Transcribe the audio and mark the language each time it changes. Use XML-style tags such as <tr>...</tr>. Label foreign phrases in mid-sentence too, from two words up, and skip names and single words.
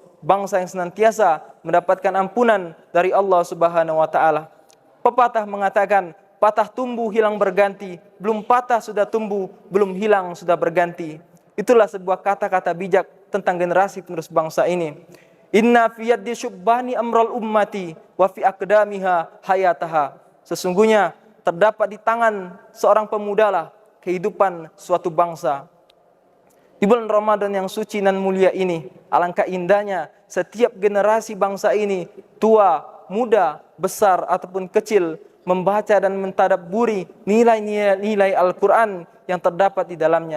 <id>Bangsa yang senantiasa mendapatkan ampunan dari Allah</id> <ar>سبحانه وتعالى.</ar> <id>Pepatah mengatakan, patah tumbuh hilang berganti, belum patah sudah tumbuh, belum hilang sudah berganti. Itulah sebuah kata-kata bijak tentang generasi penerus bangsa ini.</id> <ar>إن في يد الشبان أمر الأمة وفي أقدامها حياتها.</ar> <id>Sesungguhnya terdapat di tangan seorang pemudalah kehidupan suatu bangsa. Di bulan Ramadan yang suci dan mulia ini, alangkah indahnya setiap generasi bangsa ini, tua, muda, besar ataupun kecil, membaca dan mentadabburi nilai-nilai Al-Quran yang terdapat di dalamnya.</id>